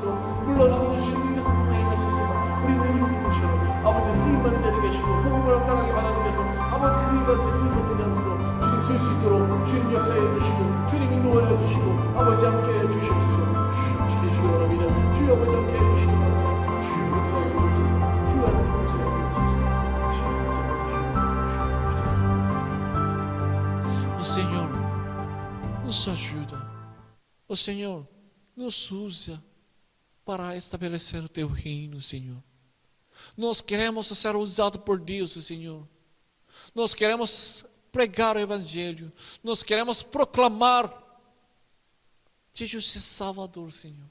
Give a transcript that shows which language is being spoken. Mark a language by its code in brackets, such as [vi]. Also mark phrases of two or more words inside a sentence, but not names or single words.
[ko] 물론 아버지 주님께서 성령을 행하시지만 우리는 이방인 것이요 아버지 쓰임받는 자 되게 하시고 복음을 합당하게 받아들여서 아버지 그 일과 쓰임받는 자로서 주님 쓸 수 있도록 주님 역사해 주시고 주님 인도하여 주시고 아버지 함께 해 주시옵소서. 주여 지키시기 원합니다. 주여 아버지 함께 해 주시기 원합니다. 주여 역사해 주옵소서. 주여 하나님 역사해 주옵소서. [pt] O Senhor nos ajuda. O Senhor nos usa para estabelecer o teu reino, Senhor. Nós queremos ser usados por Deus, Senhor. Nós queremos pregar o Evangelho. Nós queremos proclamar Jesus é Salvador, Senhor.